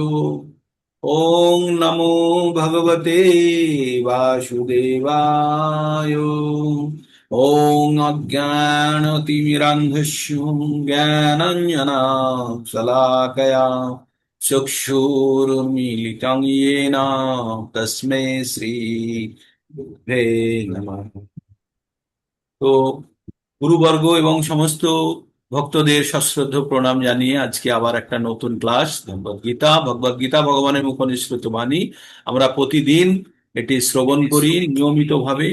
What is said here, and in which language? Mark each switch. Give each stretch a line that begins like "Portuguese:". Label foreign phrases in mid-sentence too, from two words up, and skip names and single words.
Sanskrit: ওং নমো ভগবতে বাসুদেবায়। ওং অজ্ঞানতিমিরান্ধস্য জ্ঞানাঞ্জনশলাকয়া চক্ষুरुन्मीलितं येन तस्मै শ্রী গুরুবে নমঃ।
Bangla: তো গুরুবর্গ এবং সমস্ত ভক্তদের সশ্রদ্ধ প্রণাম জানিয়ে আজকে আবার একটা নতুন ক্লাস ভগবদ্গীতা ভগবানের মুখ নিঃসৃত বাণী। আমরা প্রতিদিন এটি শ্রবণ করি নিয়মিতভাবে।